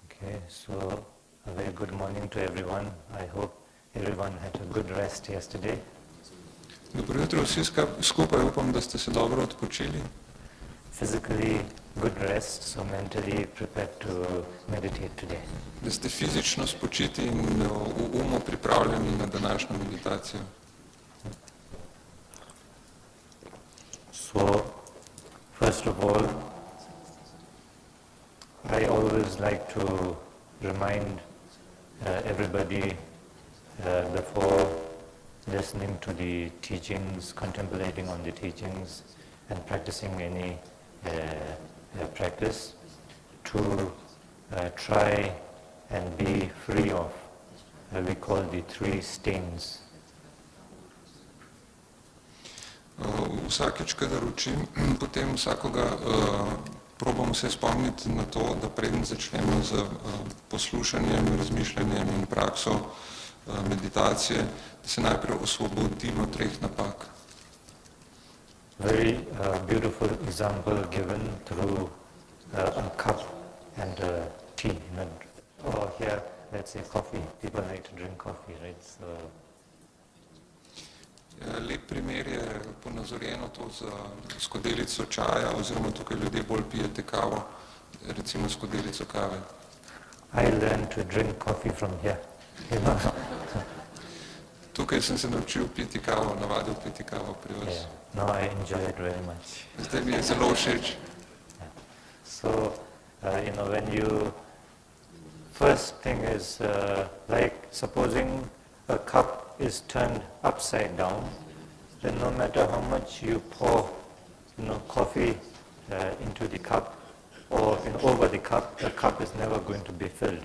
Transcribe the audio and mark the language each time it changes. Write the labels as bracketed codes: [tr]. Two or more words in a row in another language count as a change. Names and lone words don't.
[en] Okay, so a very good morning to everyone. I hope everyone had a good rest yesterday. [sl] Dobro jutro vsi skupaj, upam, da ste se dobro odpočili. [en] Physically good rest, so mentally prepared to meditate today. [sl] Da ste fizično spočiti in v umu pripravljeni na današnjo meditacijo. [en] So, first of all, I always like to remind everybody before listening to the teachings, contemplating on the teachings, and practicing any practice, to try and be free of what we call the three stains. [sl] Vsakeč, kadar učim, potem vsakoga probam se spomniti na to, da preden začnemo z poslušanjem, razmišljanjem in prakso meditacije, da se najprej osvobodimo treh napak. [en] Very beautiful example given through a cup and tea. Or here, let's say coffee. People like to drink coffee, right? So, [sl] lep primer je ponazorjeno to z skodelico čaja, oziroma tukaj ljudje bolj pijete kavo, recimo skodelico kave. [en] I learned to drink coffee from here. [sl] Tukaj sem se naučil piti kavo, navadil piti kavo pri vas. [en] Yeah. No, I enjoy it very much. [sl] Zdaj mi je zelo všeč. [en] So, when you, first thing is, like supposing a cup is turned upside down, then no matter how much you pour, coffee into the cup or over the cup is never going to be filled.